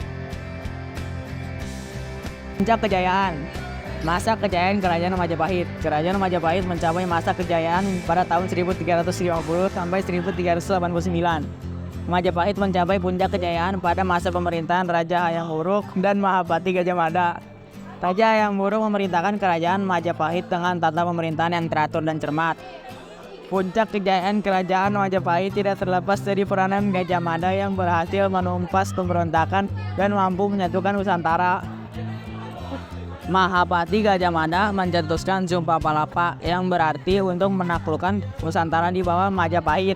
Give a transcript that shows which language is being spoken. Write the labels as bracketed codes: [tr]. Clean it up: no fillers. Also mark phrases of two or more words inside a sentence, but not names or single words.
[id] Puncak kejayaan. Masa kejayaan Kerajaan Majapahit. Kerajaan Majapahit mencapai masa kejayaan pada tahun 1350 sampai 1389. Majapahit mencapai puncak kejayaan pada masa pemerintahan Raja Hayam Wuruk dan Mahapati Gajah Mada. Raja Hayam Wuruk memerintahkan kerajaan Majapahit dengan tata pemerintahan yang teratur dan cermat. Puncak kejayaan Kerajaan Majapahit tidak terlepas dari peranan Gajah Mada yang berhasil menumpas pemberontakan dan mampu menyatukan Nusantara. Mahapati Gajah Mada mencetuskan Sumpah Palapa yang berarti untuk menaklukkan Nusantara di bawah Majapahit.